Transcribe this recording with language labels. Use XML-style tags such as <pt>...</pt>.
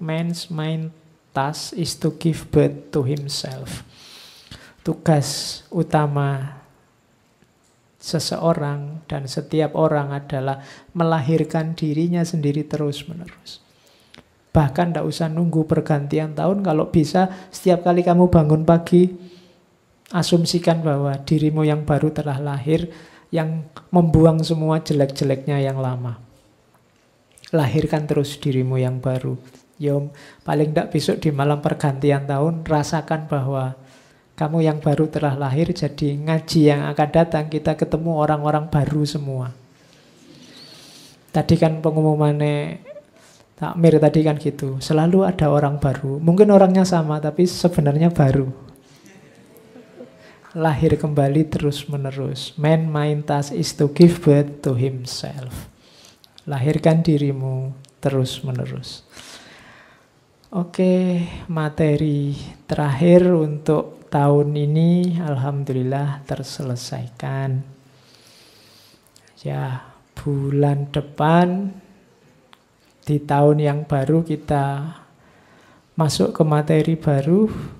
<en>Man's main task is to give birth to himself.</en> <id>Tugas utama seseorang dan setiap orang adalah melahirkan dirinya sendiri terus-menerus. Bahkan tidak usah nunggu pergantian tahun. Kalau bisa setiap kali kamu bangun pagi, asumsikan bahwa dirimu yang baru telah lahir, yang membuang semua jelek-jeleknya yang lama. Lahirkan terus dirimu yang baru. Yom, paling tidak besok di malam pergantian tahun, rasakan bahwa kamu yang baru telah lahir. Jadi ngaji yang akan datang, kita ketemu orang-orang baru semua. Tadi kan pengumumannya takmir tadi kan gitu, selalu ada orang baru. Mungkin orangnya sama, tapi sebenarnya baru. Lahir kembali terus menerus.</id> <en>Man main task is to give birth to himself.</en> <id>Lahirkan dirimu terus menerus. Oke, materi terakhir untuk tahun ini alhamdulillah terselesaikan. Ya, bulan depan di tahun yang baru kita masuk ke materi baru.</id>